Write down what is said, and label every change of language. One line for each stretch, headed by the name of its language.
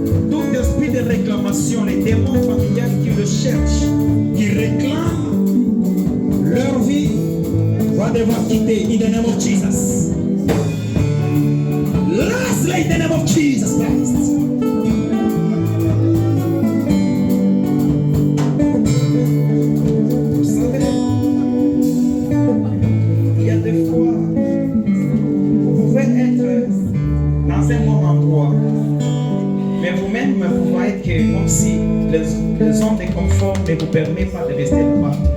French: Tout esprit de réclamation, les démons familiales qui le cherchent, qui réclament leur vie, va devoir quitter
English: in the name of Jesus. Lastly, in the name of Jesus Christ.
French: Vous savez, il y a des fois, vous pouvez être dans un bon endroit, mais vous-même, vous voyez que comme si les zones de confort ne vous permettent pas de rester là-bas.